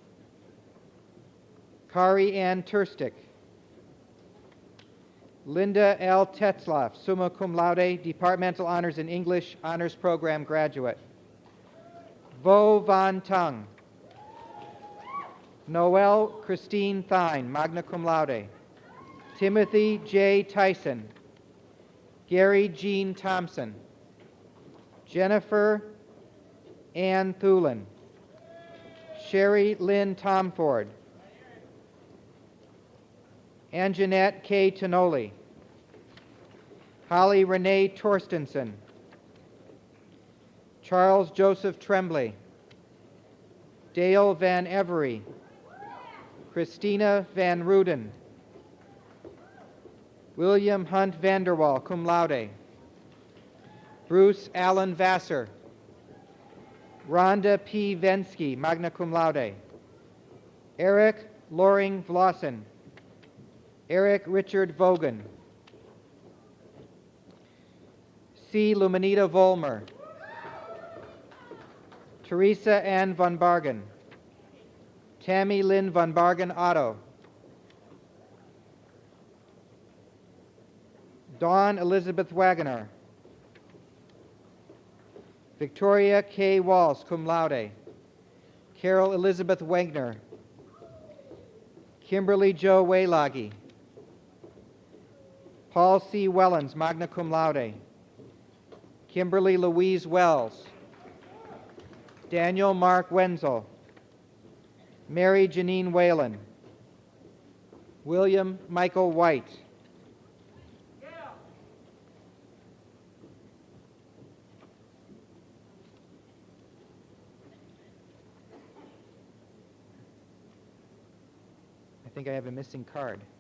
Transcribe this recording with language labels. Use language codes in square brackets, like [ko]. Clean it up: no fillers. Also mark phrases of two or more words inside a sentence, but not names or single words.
[en] Kari Ann Turstick. Linda L. [la] Tetzlaff, summa cum laude, [en] Departmental Honors in English, Honors Program graduate. Vo Van Tung. Noelle Christine Thine, [la] magna cum laude. [en] Timothy J. Tyson. Gary Jean Thompson. Jennifer Ann Thulin. Sherry Lynn Tomford. Anjanette K. Tonoli. Holly Renee Torstensen. Charles Joseph Tremblay. Dale Van Every. Christina Van Ruden. William Hunt Vanderwall, [la] cum laude. [en] Bruce Allen Vassar. Rhonda P. Vensky, [la] magna cum laude. [en] Eric Loring Vlossen. Eric Richard Vogan. C. Luminita Volmer. Teresa Ann Von Bargen. Tammy Lynn Von Bargen Otto. Dawn Elizabeth Wagoner. Victoria K. [la] Walls, cum laude. [en] Carol Elizabeth Wagner. Kimberly Jo Waylagi. Paul C. [la] Wellens, magna cum laude. [en] Kimberly Louise Wells. Daniel Mark Wenzel. Mary Janine Whalen. William Michael White. I think I have a missing card.